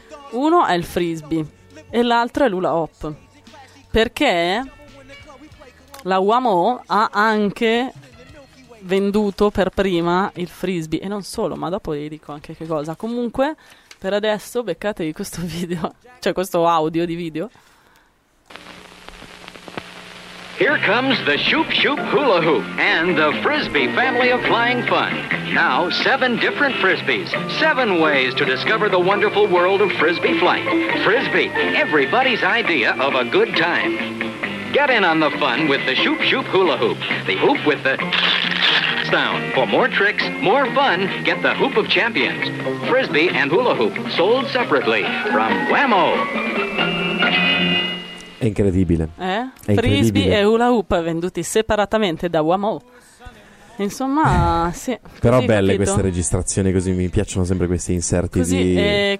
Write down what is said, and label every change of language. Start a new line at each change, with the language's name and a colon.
Italian: Uno è il frisbee e l'altro è l'hula hoop, perché la WAMO ha anche venduto per prima il frisbee, e non solo, ma dopo vi dico anche che cosa. Comunque, per adesso beccatevi questo video, cioè questo audio di video.
English: Here comes the Shoop Shoop Hula Hoop and the Frisbee family of flying fun. Now, seven different Frisbees, seven ways to discover the wonderful world of Frisbee flight. Frisbee, everybody's idea of a good time. Get in on the fun with the Shoop Shoop Hula Hoop, the hoop with the sound. For more tricks, more fun, get the Hoop of Champions. Frisbee and Hula Hoop, sold separately from WAMO.
Italian: È incredibile. È frisbee incredibile. E hula hoop venduti separatamente da WAMO. Insomma, sì. Però belle, capito? Queste registrazioni, così mi piacciono sempre questi inserti così, di